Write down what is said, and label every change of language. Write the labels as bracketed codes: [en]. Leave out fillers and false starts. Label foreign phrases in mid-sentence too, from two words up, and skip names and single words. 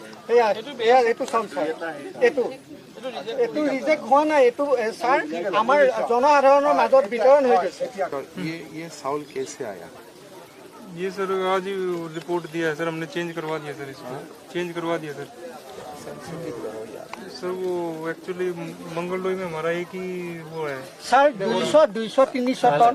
[as] এইটো চাওক ছাৰ, এইটো ৰিজেক্ট হোৱা নাই, এইটো ছাৰ আমাৰ জনসাধাৰণৰ মাজত বিতৰণ হৈ গৈছে। [hi] ये साउल कैसे आया? ये सर आज ही रिपोर्ट दिया है सर, हमने चेंज करवा दिया सर, इसको चेंज करवा दिया सर। सर वो एक्चुअली मंगलडोई में हमारा एक ही वो है सर 200-300 टन